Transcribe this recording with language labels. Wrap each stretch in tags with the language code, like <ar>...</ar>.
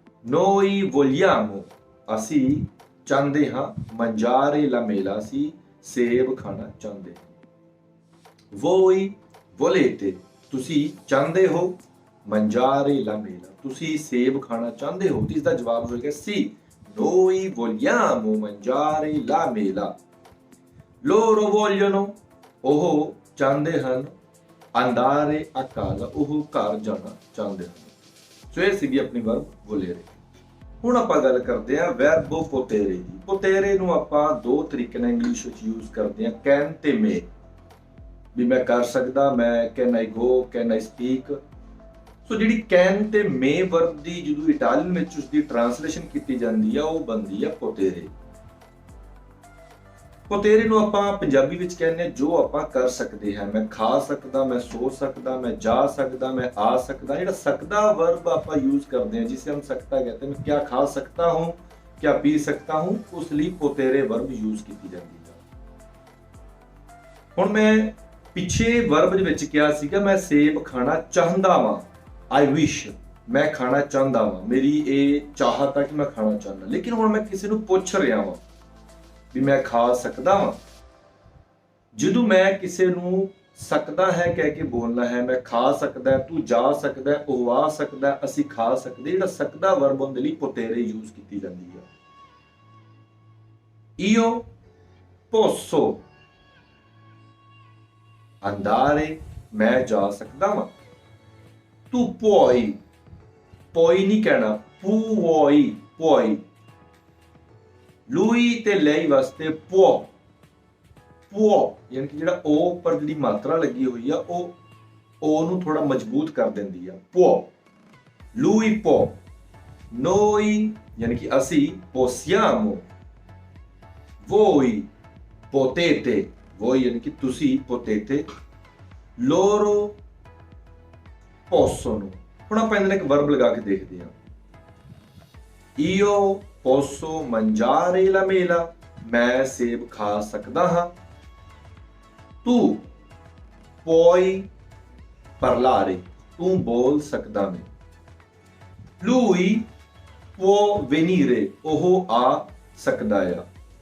<it>noi vogliamo,</it> <pa>ਅਸੀਂ ਚਾਹੁੰਦੇ ਹਾਂ।</pa> <it>mangiare la mela,</it> <pa>ਅਸੀਂ ਸੇਬ ਖਾਣਾ ਚਾਹੁੰਦੇ ਹਾਂ।</pa> <it>voi volete,</it> <pa>ਤੁਸੀਂ ਚਾਹੁੰਦੇ ਹੋ।</pa> <it>mangiare la mela,</it> <pa>ਤੁਸੀਂ ਸੇਬ ਖਾਣਾ ਚਾਹੁੰਦੇ ਹੋ। ਇਸ ਦਾ ਜਵਾਬ ਹੋਏਗਾ</pa> <it>sì, noi vogliamo mangiare la mela। loro vogliono,</it> <pa>ਉਹ ਚਾਹੁੰਦੇ ਹਨ।</pa> <it>andare a casa,</it> <pa>ਉਹ ਘਰ ਜਾਣਾ ਚਾਹੁੰਦੇ ਹਨ। ਸੋ ਇਹ ਸੀਗੀ ਆਪਣੀ ਵਰਬ ਵੋਲੇਰੇ। ਹੁਣ ਆਪਾਂ ਗੱਲ ਕਰਦੇ ਆ ਵਰਬੋ ਪੋਤੇਰੇ ਦੀ। ਪੋਤੇਰੇ ਨੂੰ ਆਪਾਂ ਦੋ ਤਰੀਕੇ ਨਾਲ ਇੰਗਲਿਸ਼ ਵਿੱਚ ਯੂਜ਼ ਕਰਦੇ ਆ, ਕੈਨ ਤੇ ਮੇ। ਵੀ ਮੈਂ ਕਰ ਸਕਦਾ, ਮੈਂ</pa> <en>Can I go, can I speak.</en> <pa>ਸੋ ਜਿਹੜੀ ਕੈਨ ਤੇ ਮੇ ਵਰਬ ਦੀ ਜਦੋਂ ਇਟਾਲੀਅਨ ਵਿੱਚ ਉਸਦੀ ਟ੍ਰਾਂਸਲੇਸ਼ਨ ਕੀਤੀ ਜਾਂਦੀ ਆ ਉਹ ਬਣਦੀ ਆ ਪੋਤੇਰੇ। ਪੋਤੇਰੇ ਨੂੰ ਆਪਾਂ ਪੰਜਾਬੀ ਵਿੱਚ ਕਹਿੰਦੇ ਆ ਜੋ ਆਪਾਂ ਕਰ ਸਕਦੇ ਹਾਂ। ਮੈਂ ਖਾ ਸਕਦਾ, ਮੈਂ ਸੋ ਸਕਦਾ, ਮੈਂ ਜਾ ਸਕਦਾ, ਮੈਂ ਆ ਸਕਦਾ। ਜਿਹੜਾ ਸਕਦਾ ਵਰਬ ਆਪਾਂ</pa> <hi>यूज करते हैं, जिसे हम सकता कहते हैं, मैं क्या खा सकता हूँ, क्या पी सकता हूँ, उस लिए पोतेरे वर्ब यूज की जाती है।</hi> <pa>ਹੁਣ ਮੈਂ ਪਿੱਛੇ ਵਰਬ ਦੇ ਵਿੱਚ ਕਿਹਾ ਸੀਗਾ ਮੈਂ ਸੇਬ ਖਾਣਾ ਚਾਹੁੰਦਾ ਵਾਂ, ਆਈ ਵਿਸ਼। ਮੈਂ ਖਾਣਾ ਚਾਹੁੰਦਾ ਵਾਂ, ਮੇਰੀ ਇਹ ਚਾਹਤ ਆ ਕਿ ਮੈਂ ਖਾਣਾ ਚਾਹੁੰਦਾ। ਲੇਕਿਨ ਹੁਣ ਮੈਂ ਕਿਸੇ ਨੂੰ ਪੁੱਛ ਰਿਹਾ ਵਾਂ ਵੀ ਮੈਂ ਖਾ ਸਕਦਾ ਵਾਂ। ਜਦੋਂ ਮੈਂ ਕਿਸੇ ਨੂੰ ਸਕਦਾ ਹੈ ਕਹਿ ਕੇ ਬੋਲਣਾ ਹੈ, ਮੈਂ ਖਾ ਸਕਦਾ, ਤੂੰ ਜਾ ਸਕਦਾ, ਉਹ ਆ ਸਕਦਾ, ਅਸੀਂ ਖਾ ਸਕਦੇ। ਜਿਹੜਾ ਸਕਦਾ ਵਰਬ ਉਹਦੇ ਲਈ ਪੋਤੇਰੇ ਯੂਜ਼ ਕੀਤੀ ਜਾਂਦੀ ਹੈ।</pa> <it>io posso andare,</it> <pa>ਮੈਂ ਜਾ ਸਕਦਾ ਵਾਂ। ਤੂੰ puoi, puoi ਨਹੀਂ ਕਹਿਣਾ, puoi। lui ਤੇ lei ਵਾਸਤੇ può ਯਾਨੀ ਕਿ ਜਿਹੜਾ o ਪਰ ਜਿਹੜੀ ਮਾਤਰਾ ਲੱਗੀ ਹੋਈ ਆ ਉਹ o ਨੂੰ ਥੋੜਾ ਮਜ਼ਬੂਤ ਕਰ ਦਿੰਦੀ ਆ।</pa> <it>può, lui può, noi</it> <pa>ਯਾਨੀ ਕਿ ਅਸੀਂ,</pa> <it>possiamo, voi potete, voi</it> <pa>ਯਾਨੀ ਕਿ ਤੁਸੀਂ,</pa> <it>potete, loro possono।</it> <pa>ਹੁਣ ਆਪਾਂ ਇਹਨਾਂ ਇੱਕ ਵਰਬ ਲਗਾ ਕੇ ਦੇਖਦੇ ਹਾਂ।</pa> <it>io posso mangiare la mela,</it> <pa>ਮੈਂ ਸੇਬ ਖਾ ਸਕਦਾ ਹਾਂ।</pa> <it>tu puoi parlare,</it> <pa>ਤੂੰ ਬੋਲ ਸਕਦਾ ਹੈ।</pa> <it>lui può venire,</it> <pa>ਉਹ ਆ ਸਕਦਾ ਹੈ।</pa>